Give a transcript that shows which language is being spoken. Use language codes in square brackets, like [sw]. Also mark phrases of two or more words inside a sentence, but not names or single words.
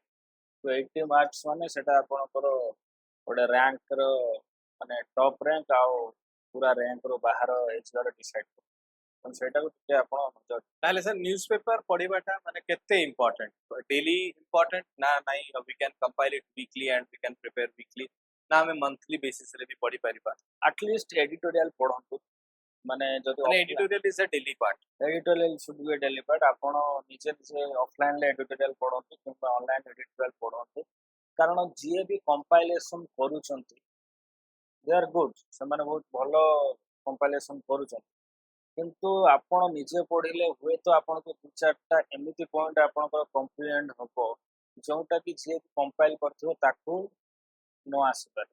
[or] ତ 80 ମାର୍କସ୍ ମାନେ ସେଟା ଆପଣଙ୍କର ଗୋଟେ ର୍ୟାଙ୍କର ମାନେ [en] top rank [or] ଆଉ ପୁରା ର୍ୟାଙ୍କର ବାହାର ଏଜ୍ରେ ଡିସାଇଡ୍ କରିବ। ସେଇଟାକୁ ଟିକେ ଆପଣ ନଜର। ତାହେଲେ ସାର୍ [en] news paper [or] ପଢ଼ିବାଟା ମାନେ କେତେ ଇମ୍ପୋର୍ଟାଣ୍ଟ, [en] daily important [or] ନା ନାଇଁ, [en] we can compile it weekly and we can prepare weekly, [or] ନା ଆମେ [en] monthly basis [or] ରେ ବି ପଢ଼ି ପାରିବା? [en] at least editorial [or] ପଢ଼ନ୍ତୁ, ମାନେ ଯଦି [en] ମାନେ editorial is a daily part. editorial should be daily part. [or] ଆପଣ ନିଜେ ନିଜେ ଅଫଲାଇନରେ ଏଡିଟୋରିଆଲ ପଢ଼ନ୍ତୁ କିମ୍ବା ଅନଲାଇନ ଏଡିଟୋରିଆଲ ପଢ଼ନ୍ତୁ, କାରଣ ଯିଏ ବି କମ୍ପାଇଲେସନ୍ କରୁଛନ୍ତି [en] they are good, [or] ସେମାନେ ବହୁତ ଭଲ କମ୍ପାଇଲେସନ୍ କରୁଛନ୍ତି, କିନ୍ତୁ ଆପଣ ନିଜେ ପଢ଼ିଲେ ହୁଏତ ଆପଣଙ୍କୁ 2-4ଟା ଏମିତି ପଏଣ୍ଟ ଆପଣଙ୍କର କମ୍ପ୍ରିହେଣ୍ଡ ହେବ ଯେଉଁଟାକି ଯିଏ କମ୍ପାଇଲ୍ କରିଥିବ ତାକୁ ନ ଆସିପାରେ।